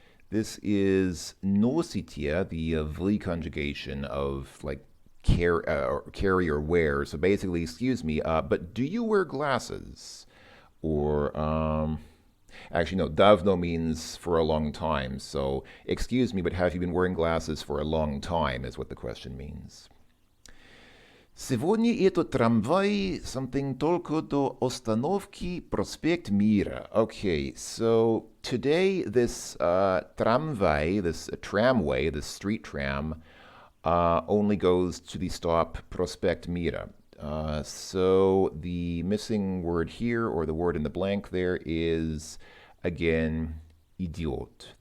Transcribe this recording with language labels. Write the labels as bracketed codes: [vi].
[en] This is носите, the вы conjugation of like carry or wear. So basically, excuse me, but do you wear glasses? Or actually, no, давно means for a long time. So excuse me, but have you been wearing glasses for a long time is what the question means. [ru] Сегодня этот трамвай something только до остановки Проспект Мира. [en] Okay, so today this tramway, this tramway, this street tram, only goes to the stop Prospect Mira. So the missing word here, or the word in the blank there, is again идет.